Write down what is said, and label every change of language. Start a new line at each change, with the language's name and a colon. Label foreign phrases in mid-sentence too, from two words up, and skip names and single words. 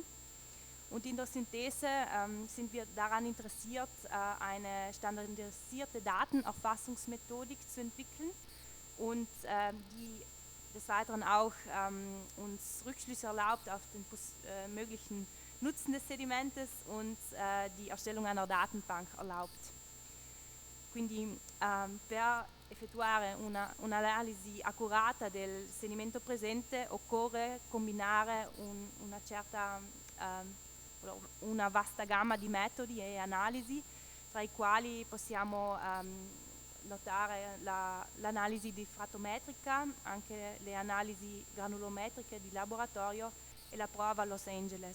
German: Und in der Synthese sind wir daran interessiert, eine standardisierte Datenerfassungsmethodik zu entwickeln und die des Weiteren auch uns Rückschlüsse erlaubt auf den möglichen Nutzen des Sedimentes und die Erstellung einer Datenbank erlaubt.
Italian: Quindi per effettuare un'analisi accurata del sedimento presente occorre combinare una vasta gamma di metodi e analisi, tra i quali possiamo notare l'analisi diffrattometrica, anche le analisi granulometriche di laboratorio e la prova Los Angeles.